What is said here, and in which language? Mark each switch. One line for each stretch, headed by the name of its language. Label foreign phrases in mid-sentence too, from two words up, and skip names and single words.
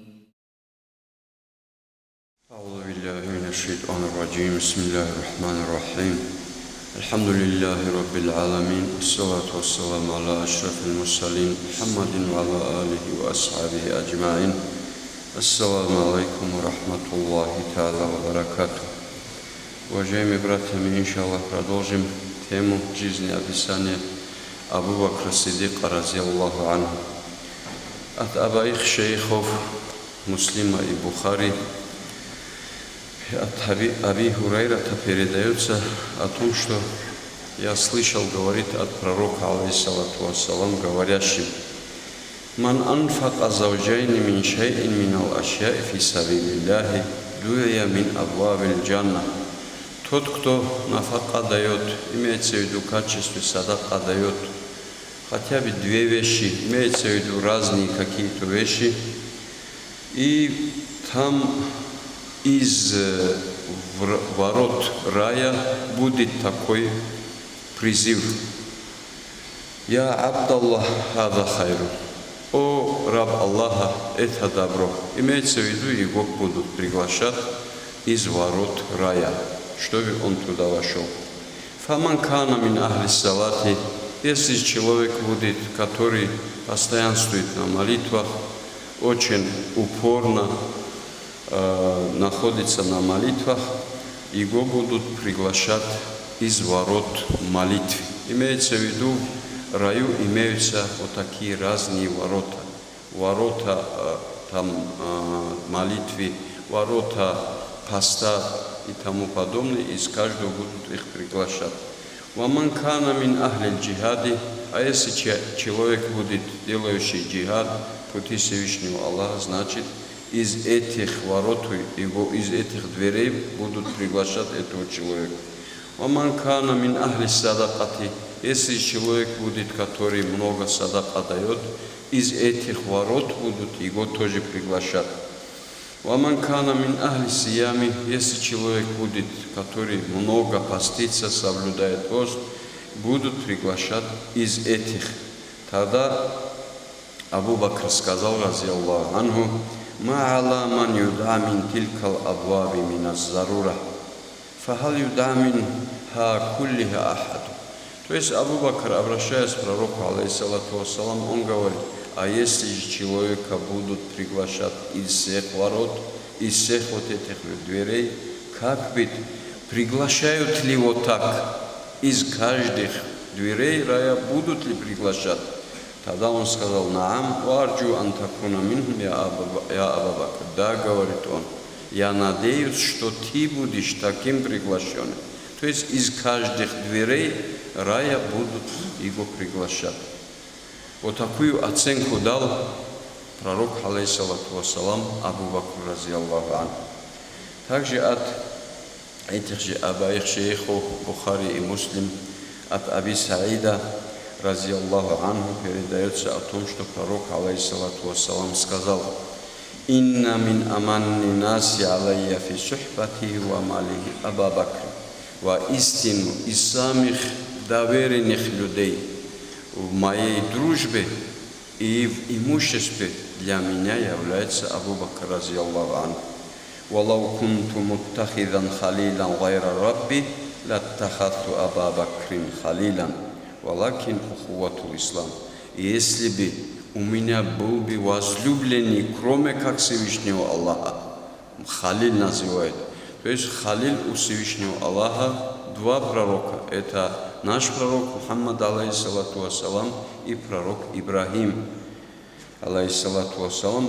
Arabic: أعوذ بالله من الشيطان الرجيم بسم الله الرحمن الرحيم الحمد لله رب العالمين والصلاة والسلام على أشرف المرسلين محمد وعلى آله وأصحابه أجمعين السلام عليكم ورحمة الله تعالى وبركاته.
Russian: Уважаемые братья, мы, иншаллах, продолжим тему жизни описания Абу Бакра Сиддика,
Arabic: رضي الله عنه.
Russian: От обоих шейхов, Муслима и Бухари, от Аби Хурайрата передается о том, что я слышал, говорит от пророка,
Arabic: عليه الصلاة والسلام, говорящим: «من أنفق زوجين من شيء من الأشياء في سبيل الله دعي من أبواب الجنة».
Russian: Тот, кто нафака дает, имеется в виду в качестве садака дает хотя бы две вещи, имеется в виду разные какие-то вещи, и там из ворот рая будет такой призыв:
Arabic: «يا عبد الله هذا خير».
Russian: О, раб Аллаха, это добро. Имеется в виду, его будут приглашать из ворот рая, чтобы он туда вошел.
Arabic: «فمن كان من أهل الصلاة»,
Russian: если человек будет, который постоянствует на молитвах, очень упорно находится на молитвах, его будут приглашать из ворот молитвы. Имеется в виду, в раю имеются вот такие разные ворота. Ворота там молитвы, ворота поста и тому подобное, из каждого будут их приглашать.
Arabic: «ومن كان من أهل الجهاد»,
Russian: а если человек будет делающий джихад пути Всевышнего Аллаха, значит, из этих ворот, его из этих дверей будут приглашать этого человека.
Arabic: «ومن كان من أهل الصدقة»,
Russian: если человек будет, который много садака дает, из этих ворот будут его тоже приглашать.
Arabic: «ومن كان من أهل الصيام»,
Russian: если человек будет, который много постится, соблюдает пост, будут приглашать из этих. Тогда Абу Бакр сказал,
Arabic: رضي الله عنه ما على من يدعى من تلك الأبواب من ضرورة, فهل يدعى منها كلها أحد».
Russian: То есть Абу Бакр, обращаясь к пророку,
Arabic: عليه الصلاة والسلام,
Russian: он говорит: а если же человека будут приглашать из всех ворот, из всех вот этих дверей, как быть? Приглашают ли вот так из каждых дверей рая, будут ли приглашать? Тогда он сказал:
Arabic: «نعم وأرجو أن تكون منهم يا أبا بكر».
Russian: Да, говорит он, я надеюсь, что ты будешь таким приглашенным. То есть из каждых дверей рая будут его приглашать. Вот такую оценку дал пророк,
Arabic: عليه الصلاة والسلام أبو بكر رضي الله عنه.
Russian: Также от этих же обоих шейхов, Бухари и Муслим, от Аби Саида,
Arabic: رضي الله عنه,
Russian: передается о том, что пророк,
Arabic: عليه الصلاة والسلام,
Russian: сказал:
Arabic: «إن من أمن الناس علي في صحبته وماله أبا بكر».
Russian: Воистину из самых доверенных людей в моей дружбе и в имуществе для меня является Абу Бакр,
Arabic: رضي الله عنه. «ولو كنت متخذا خليلا غير ربي لاتخذت أبا بكر خليلا ولكن أخوة الإسلام».
Russian: Если бы у меня был бы возлюбленный, кроме как Всевышнего Аллаха, халил называют. То есть халил у Всевышнего Аллаха два пророка. Это наш пророк Мухаммад,
Arabic: عليه الصلاة والسلام,
Russian: и пророк Ибрахим,
Arabic: عليه الصلاة والسلام.